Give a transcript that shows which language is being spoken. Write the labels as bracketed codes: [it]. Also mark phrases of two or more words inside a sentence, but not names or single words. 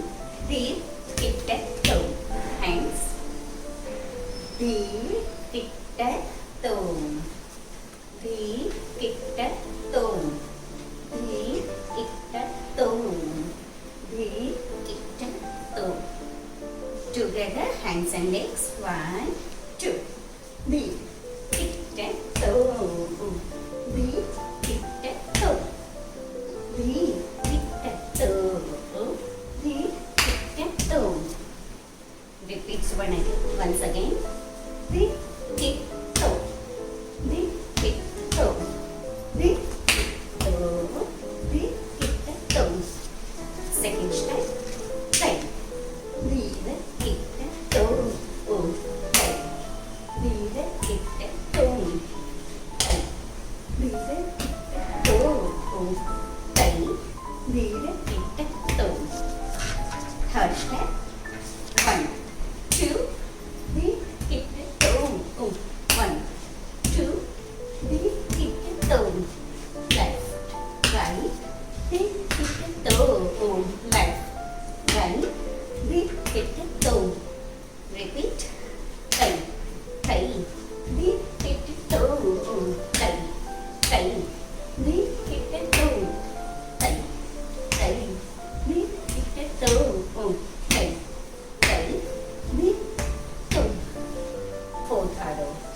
[en] Dhir, Dhir, Thom. Hands. Dhir, Dhir, Thom. Dhir, Dhir, Thom. Dhir, Dhir, Thom. Dhir, Dhir, Thom. Together, hands and legs. 1, 2. Dhir, Dhir, Thom. Dhir, Dhir, Thom. Dhir, Dhir, Thom. Dhir, Dhir, Thom. Repeats once again. Dhir, Dhir, Thom. Dhir, Dhir, Thom. Dhir, Thom. Dhir, Dhir, Thom. Second step. Right. Dhir, Dhir, Thom. Right. Dhir, Dhir, Thom. Right. Dhir, Dhir, Thom. Right. Dhir, Dhir, Thom. Third step. 1, 2. Dhir, Dhir, Thom. 1, 2. Dhir, Dhir, Thom. Left, right. Dhir, Dhir, Thom. Left, right. Dhir, Dhir, Thom. Repeat. Right, right. Dhir, Dhir, Thom. Right, right. Dhir, Dhir, Thom. Right, right. Dhir, Dhir, Thom. Right, right. Dhir, Thom. Fourth Adavu.